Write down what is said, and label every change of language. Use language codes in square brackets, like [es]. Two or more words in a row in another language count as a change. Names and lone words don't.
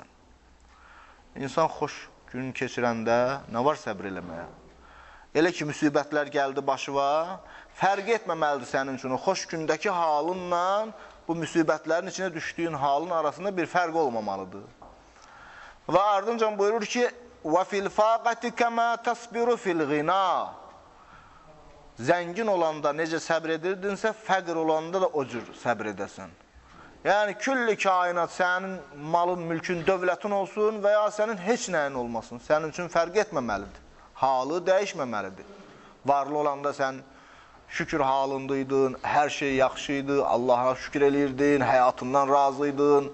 [az] İnsan xoş gün keçirəndə nə var səbr eləməyə? Elə ki, müsibətlər gəldi başıva, fərq etməməlidir sənin üçün. O xoş gündəki halınla bu müsibətlərin içine düşdüyün halın arasında bir fərq olmamalıdır. Və ardınca buyurur ki, [ar] وَفِي الْفَاقَةِ كَمَا تَصْبِرُ فِي الْغِنَا. [az] Zəngin olanda necə səbr edirdinsə, fəqir olanda da o cür səbr edəsən. Yəni, külli kainat sənin malın, mülkün, dövlətin olsun və ya sənin heç nəyin olmasın. Sənin üçün fərq etməməlidir. Halı dəyişməməlidir. Varlı olanda sən şükür halındaydın, hər şey yaxşıydı, Allaha şükür edirdin, həyatından razıydın.